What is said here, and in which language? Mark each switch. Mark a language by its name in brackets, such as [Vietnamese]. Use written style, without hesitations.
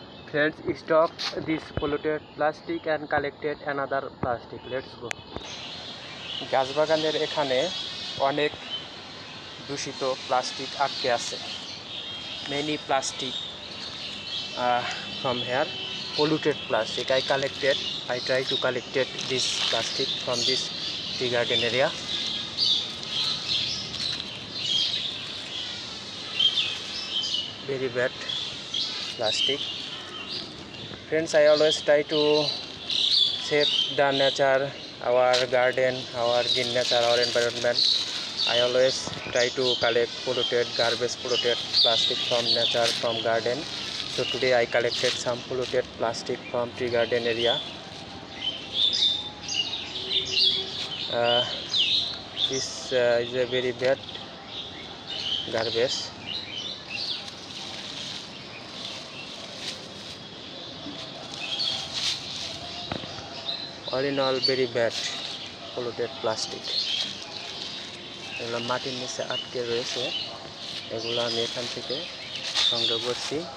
[English] Friends, stop this polluted plastic and collected another plastic. Let's go. [Bangla] গাছ বাগানের এখানে অনেক দূষিত প্লাস্টিক আটকে আছে। [English] Many plastic from here, polluted plastic. I try to collect this plastic from this tea garden area. Very bad plastic. Friends, I always try to save the nature, our garden, our green nature, our environment. I always try to collect polluted garbage, polluted plastic from nature, from garden. So today I collected some polluted plastic from tea garden area. This is a very bad garbage. All in all, very bad polluted plastic. [Bangla] এগুলো মাটির নিচে আটকে রয়েছে, এগুলো আমি এখান থেকে সংগ্রহ করছি।